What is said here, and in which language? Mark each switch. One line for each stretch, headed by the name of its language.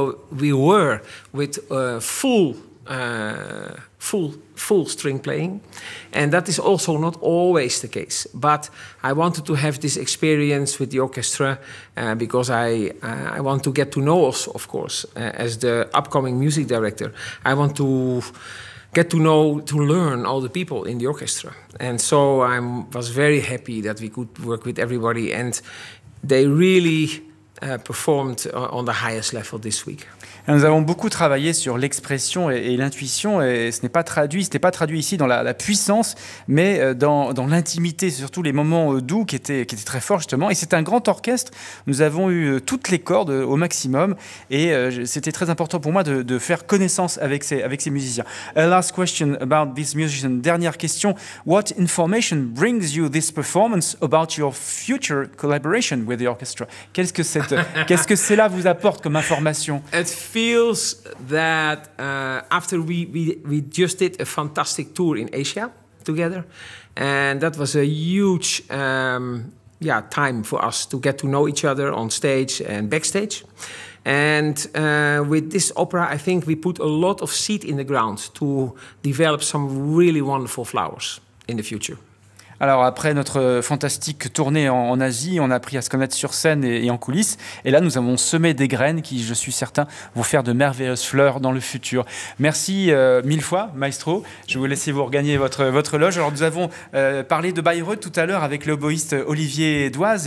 English: We were with full string playing, and that is also not always the case, but I wanted to have this experience with the orchestra because I want to get to know us, of course, as the upcoming music director. I want to get to know, to learn all the people in the orchestra, and so I was very happy that we could work with everybody, and they really performed on the highest level this week.
French: Nous avons beaucoup travaillé sur l'expression et l'intuition, et ce n'est pas traduit, c'était pas traduit ici dans la puissance, mais dans l'intimité, surtout les moments doux qui étaient très forts justement. Et c'est un grand orchestre. Nous avons eu toutes les cordes au maximum, et c'était très important pour moi de faire connaissance avec ces musiciens.
English: A last question about this musician.
French: Dernière question.
English: What information brings you this performance about your future collaboration with the orchestra?
French: Qu'est-ce que cela vous apporte comme information?
English: Feels that after we just did a fantastic tour in Asia together, and that was a huge time for us to get to know each other on stage and backstage. And with this opera, I think we put a lot of seed in the ground to develop some really wonderful flowers in the future.
French: Alors après notre fantastique tournée en Asie, on a appris à se connaître sur scène et en coulisses. Et là, nous avons semé des graines qui, je suis certain, vont faire de merveilleuses fleurs dans le futur. Merci mille fois, maestro. Je vous laisse vous regagner votre loge. Alors nous avons parlé de Bayreuth tout à l'heure avec l'oboïste Olivier Doise.